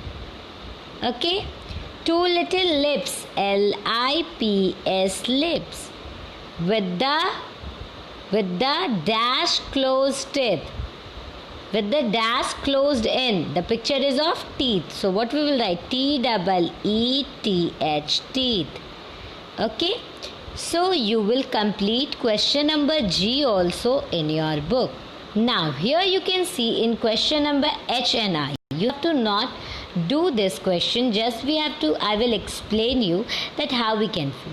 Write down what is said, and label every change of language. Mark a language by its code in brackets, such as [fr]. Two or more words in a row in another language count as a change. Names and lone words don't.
[en] Okay? Two little lips, L-I-P-S, lips. With the dash closed teeth. With the dash closed in. The picture is of teeth. So what we will write? T-E-E-T-H, teeth. Okay? So you will complete question number G also in your book. Now here you can see in question number H and I. You have to not do this question, just I will explain you that how we can fill.